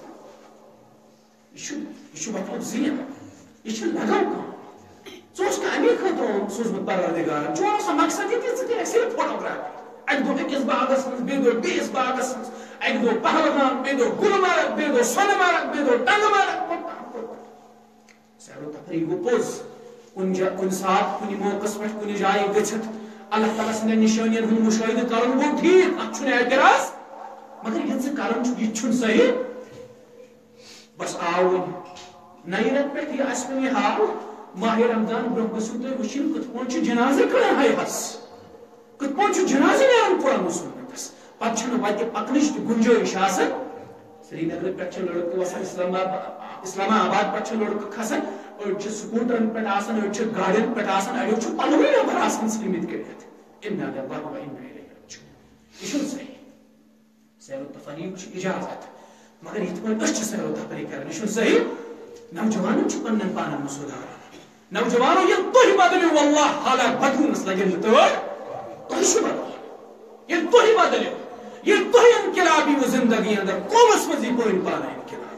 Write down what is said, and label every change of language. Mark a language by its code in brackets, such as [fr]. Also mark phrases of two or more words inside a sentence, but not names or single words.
[ks] یہِ چھُ مطلب زین یہِ چھِ لگان کٲم ژٕ اوسکھ نہٕ امی خٲطرٕ سوٗزمُت پروردگارن چون اوس مقصد یہِ کہِ ژٕ کٔرِکھ صرف فوٹوگرافی اکہِ دۄہ أکِس باغس منٛز بیٚیہِ دۄہ بیٚیِس باغس منٛز اکہِ دۄہ پہلگام بیٚیہِ دۄہ گُلمرگ بیٚیہِ دۄہ سۄنہٕ مرگ بیٚیہِ دۄہ ٹنگہٕ مرگ سیر و تفریح گوٚو پوٚز کُنہِ ساتہٕ کُنہِ موقعس پٮ۪ٹھ کُنہِ جایہِ گٔژھِتھ اللہ تعالیٰ سٕنٛدٮ۪ن نِشٲنین ہُنٛد مُشٲہدٕ کرُن گوٚو ٹھیٖک اتھ چھُنہٕ اعتراض مگر یہِ ژٕ کران چھُکھ یہِ تہِ چھُنہٕ صحیح بس آو وۄنۍ نَیہِ رٮ۪تہٕ پٮ۪ٹھ یہِ اَسہِ وۄنۍ یہِ حال ماہِ رمضان برونٛہہ گٔژھِو تُہۍ وٕچھِنۍ کِتھ پٲٹھۍ چھُ جنازٕ کڑان ہایہس کِتھ پٲٹھۍ چھُ جنازٕ نیران قرآن سُنتس پتہٕ چھنہٕ وتہِ پکنٕچ تہِ گُنجٲیِش آسان سری نگرٕ پٮ۪ٹھ چھِ لڑکہٕ وسان اسلام آباد پٮ۪ٹھ چھِ لڑکہٕ کھسان أڑۍ چھِ سکوٗٹرن پٮ۪ٹھ آسان أڑۍ چھِ گاڑٮ۪ن پٮ۪ٹھ آسان اَڑیو چھُ پلوٕے نٮ۪بر آسان ژھٕنمٕتۍ کٔڑِتھ [ar] اِنا لِلٰهِ وَ اِنَّا اِلَيْهِ راجِعُونَ [ks] یہِ چھُنہٕ صحیح سیر و تفریح چھُ اِجازت مگر یِتھ پٲٹھۍ أسۍ چھِ سیر و تفریح کران یہِ چھُنہٕ صحیح نوجوانن چھُ پننٮ۪ن پانن منٛز سُدھارُن نوجوانو ییٚلہِ تُہۍ بدلِو واللہ حالات بدلنس لگن نہٕ تہٕ تۄہہِ چھُ بدلُن ییٚلہِ تُہۍ بدلِو ییٚلہِ تُہۍ انقلاب یِیِو زندگی اندر قومس منٛز یی پٲنۍ پانہٕ انقلاب